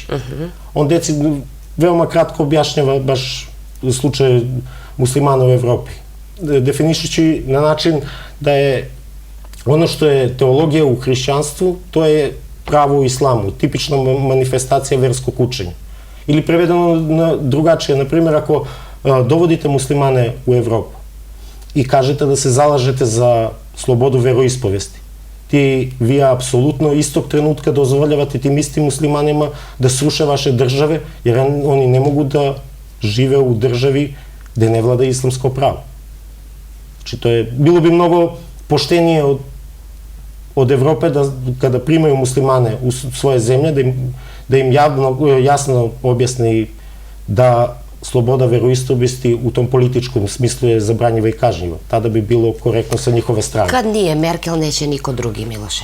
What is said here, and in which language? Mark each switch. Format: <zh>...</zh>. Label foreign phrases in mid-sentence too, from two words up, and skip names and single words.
<sr>On veoma kratko objašnjava baš slučaj muslimana u Evropi, definišući na način da je ono što je teologija u hrišćanstvu, to je pravo u islamu, tipična manifestacija verskog učenja. Ili prevedeno drugačije, na primjer, ako dovodite muslimane u Evropu i kažete da se zalažete za slobodu veroispovesti вие апсолутно истог тренутка дозволявате тим истим муслиманима да сруше ваше државе, jer они не могу да живе у држави где не влада исламско право. Значи, било би много поштенije od Evrope da kada primaju muslimane u svoje zemlje, da im jasno objasni da sloboda veroispovesti u tom političkom smislu je zabranjiva i kažnjiva. Tada bi bilo korektno sa njihove strane. Kad nije Merkel, neće niko drugi, Miloše.</sr>